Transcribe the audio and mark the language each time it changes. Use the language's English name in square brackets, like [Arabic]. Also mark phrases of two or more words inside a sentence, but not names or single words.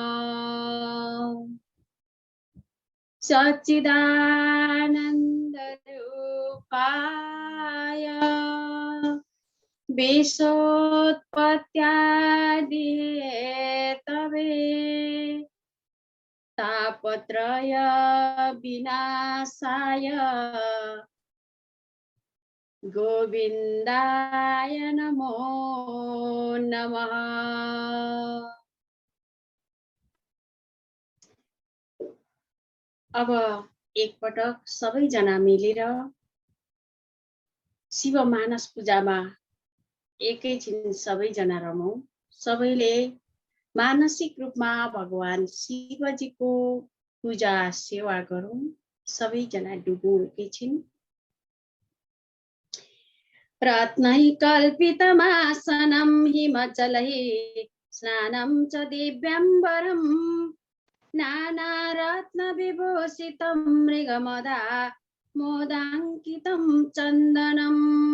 [Sanskrit] सच्चिदानन्दरूपाय विश्वोत्पत्त्यादिहेतवे तापत्रय विनाशाय गोविन्दाय नमो नमः। [Nepali] अब एकपटक सबैजना मिलेर शिव मानस पूजामा एकैछिन सबैजना रमौं। सबैले मानसिक रूपमा भगवान शिवजीको पूजा सेवा गरौं। सबैजना डुबौं एकैछिन। [Sanskrit] रत्नैकल्पितमासनं हिमचलैः स्नानं च दिव्यम्बरम् नानारत्नविभूषितं मृगमदा मोदाङ्कितं चन्दनम्